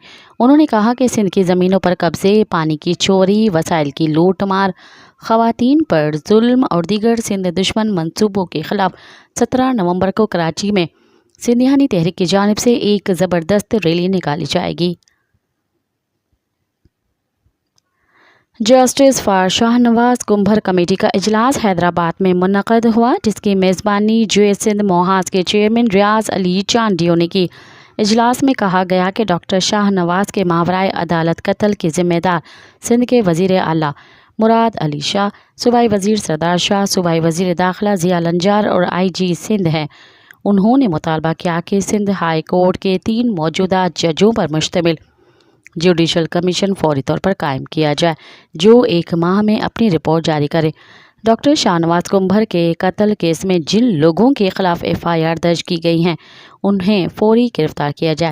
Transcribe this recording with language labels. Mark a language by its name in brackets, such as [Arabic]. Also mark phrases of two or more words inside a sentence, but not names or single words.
[Urdu] انہوں نے کہا کہ سندھ کی زمینوں پر قبضے، پانی کی چوری، وسائل کی لوٹ مار، خواتین پر ظلم اور دیگر سندھ دشمن منصوبوں کے خلاف 17 نومبر کو کراچی میں سندھیانی تحریک کی جانب سے ایک زبردست ریلی نکالی جائے گی. جسٹس فار شاہنواز کنبھر کمیٹی کا اجلاس حیدرآباد میں منعقد ہوا، جس کی میزبانی US سندھ محاذ کے چیئرمین ریاض علی چانڈیو نے کی. اجلاس میں کہا گیا کہ ڈاکٹر شاہنواز کے ماورائے عدالت قتل کے ذمہ دار سندھ کے وزیر اعلیٰ مراد علی شاہ، صوبائی وزیر سردار شاہ، صوبائی وزیر داخلہ ضیا لنجار اور IG سندھ ہیں. انہوں نے مطالبہ کیا کہ سندھ ہائی کورٹ کے 3 موجودہ ججوں پر مشتمل [English] judicial commission [Urdu] فوری طور پر قائم کیا جائے، جو 1 ماہ میں اپنی رپورٹ جاری کرے. ڈاکٹر شاہنواز کنبھر کے قتل کیس میں جن لوگوں کے خلاف FIR درج کی گئی ہیں، انہیں فوری گرفتار کیا جائے.